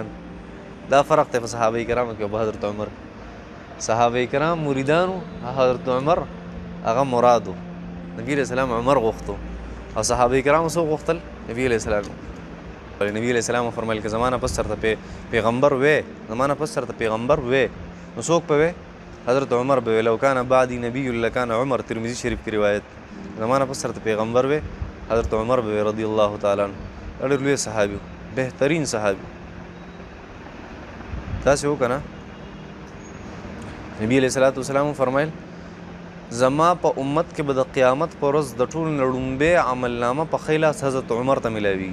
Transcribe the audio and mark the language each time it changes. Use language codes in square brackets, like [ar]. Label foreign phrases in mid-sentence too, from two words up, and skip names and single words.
[ps] دا فرق دی په صحابه کرامو کې او په حضرت عمر. صحابه کرام مریدانو، حضرت عمر هغه مراد و. نبي علیه السلام عمر غوښتو، او صحابه کرامو څوک غوښتل؟ نبي علیه السلام. نبی علیہ السلام فرمایل که زمانه پس سره ته پیغمبر وې، زمانه پس سره ته پیغمبر وې، نو څوک به وې؟ حضرت عمر به وې. [ar] لو کان بعدی نبی لکان عمر، [ur] ترمذی شریف کی روایت. [ps] زمانه پس سره ته پیغمبر وې، حضرت عمر به وې [ar] رضی الله تعالی عنہ. [ps] ډېر لوی صحابي، بهترین صحابي. تاسې وکړه نبی [ar] علیہ الصلوۃ والسلام [ps] فرمایل زما په امت کې به د قیامت په ورځ د ټولو نه لومبی عملنامه په ښی لاس حضرت عمر ته میلاوي.